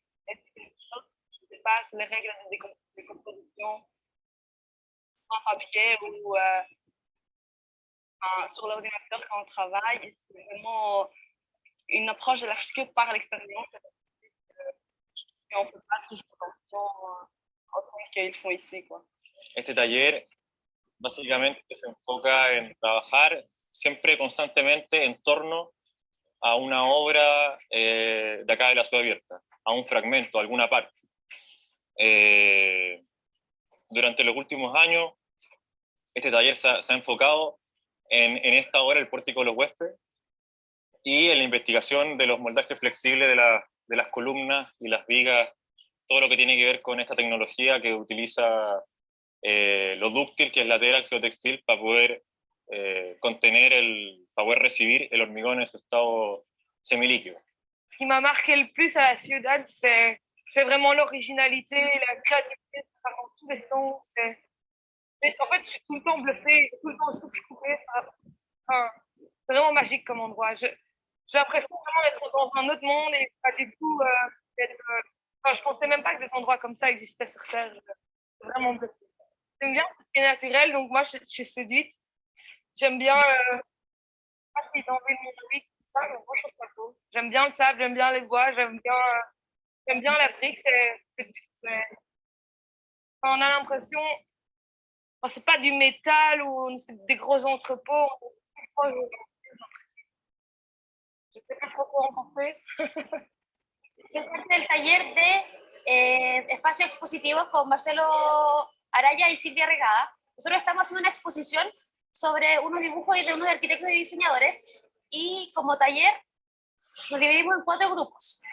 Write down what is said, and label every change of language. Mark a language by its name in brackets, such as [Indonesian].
[French] Et c'est quelque chose qui dépasse les règles de composition en papier ou sur l'ordinateur quand on travaille. C'est vraiment une approche de l'architecture par l'expérience. Et on ne peut pas toujours attention au temps qu'ils font ici, quoi. [Spanish] Este taller básicamente se enfoca en trabajar siempre constantemente en torno a una obra de acá de la Ciudad Abierta, a un fragmento, a alguna parte. Durante los últimos años, este taller se ha enfocado en esta obra, el Pórtico de los Huéspedes, y en la investigación de los moldajes flexibles de las columnas y las vigas, todo lo que tiene que ver con esta tecnología que utiliza lo dúctil, que es lateral geotextil, para poder contener, para poder recibir el hormigón en su estado semilíquido. [French] Ce qui m'a marqué le plus à la ciudad, c'est vraiment l'originalité, la créativité, ça prend tous les sens. En fait, je suis tout le temps bluffée, tout le temps souffle coupé. Enfin, c'est vraiment magique comme endroit. J'ai l'impression vraiment d'être dans un autre monde et pas du tout enfin, je pensais même pas que des endroits comme ça existaient sur Terre. C'est vraiment bluffé. J'aime bien tout ce qui est naturel, donc moi je suis séduite. J'aime bien, pas si dans le monde tout ça, mais moi je trouve ça beau. J'aime bien le sable, j'aime bien les bois, j'aime bien la brique. On a l'impression, enfin, c'est pas du métal ou c'est des gros entrepôts. Je sais pas trop quoi en penser. [Spanish] Soy parte del taller de espacios expositivos con Marcelo Araya y Silvia Regada. Nosotros estamos haciendo una exposición sobre unos dibujos de unos arquitectos y diseñadores y como taller nos dividimos en 4 grupos.